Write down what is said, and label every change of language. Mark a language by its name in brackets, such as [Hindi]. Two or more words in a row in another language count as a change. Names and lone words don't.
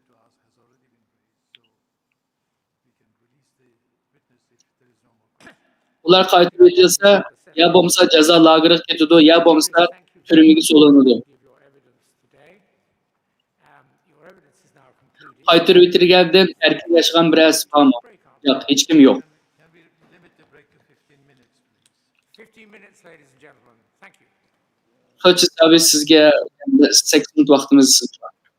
[Uzbek] Ular qaytarib etilsa, ya bo'lmasa jazo lageriga ketadi, ya bo'lmasa turmaga solinadi. Qaytarib etilgandan erkin yashagan birasi bormi? Yo'q, hech kim yo'q. [English] 15 minutes, ladies and gentlemen. Thank you. [Uzbek] Hozir tabii sizga 8 minut vaqtimiz bor.